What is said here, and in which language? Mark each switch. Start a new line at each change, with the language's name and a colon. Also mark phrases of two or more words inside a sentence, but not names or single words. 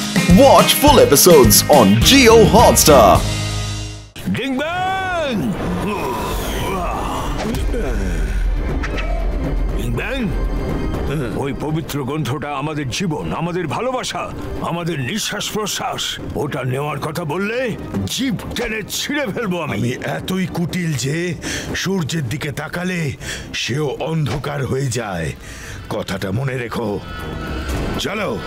English: Watch full episodes on Jio Hotstar. Ding bang! Ding bang!
Bangla: ওই পবিত্র গ্রন্থটা আমাদের জীবন, আমাদের ভালোবাসা, আমাদের নিঃশ্বাস প্রশ্বাস, ওটা নেওয়ার কথা বললে জিভ টেনে ছিঁড়ে ফেলবো আমি। এতই কুটিল যে সূর্যের দিকে তাকালে সেও অন্ধকার হয়ে যায়। কথাটা মনে রেখো। চলো।